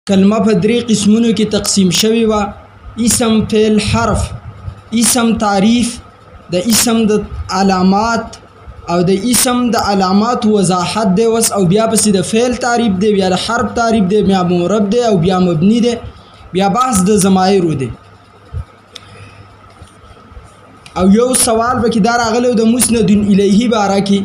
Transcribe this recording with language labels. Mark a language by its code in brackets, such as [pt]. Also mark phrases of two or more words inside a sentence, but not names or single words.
[ps] کلمه په درې قسمونو کې تقسیم شوی و: اسم، فعل، حرف. اسم تعریف، د اسم د علامات او د اسم د علامات وضاحت دی وس، او بیا پسې د فعل تعریف دی، بیا د حرف تعریف دی، بیا معرب دی، او بیا مبنی دی، بیا بحث د ضمایرو دی. او یو سوال به کې دا راغلی د مسند الیه باره کې.